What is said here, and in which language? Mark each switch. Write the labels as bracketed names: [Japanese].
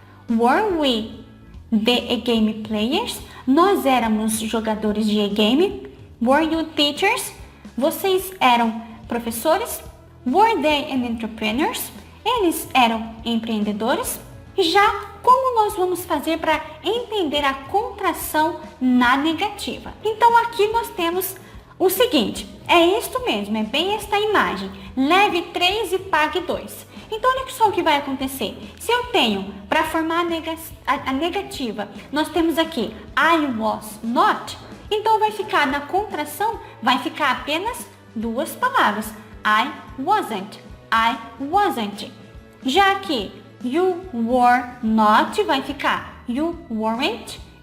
[English] Were we the game players? [Portuguese] Nós éramos jogadores de e-game. [English] Were you teachers? [Portuguese] Vocês eram professores. [English] Were they entrepreneurs? [Portuguese] Eles eram empreendedores. Já como nós vamos fazer para entender a contração na negativa? Então aqui nós temos o seguinte, é isto mesmo, é bem esta imagem. Leve 3 e pague 2. Então, olha só o que vai acontecer. Se eu tenho, para formar a negativa, nós temos aqui [English] I was not. [Portuguese] Então, vai ficar na contração, vai ficar apenas 2 palavras. [English] I wasn't. [Portuguese] Já aqui, [English] you were not, [Portuguese] vai ficar [English] you weren't.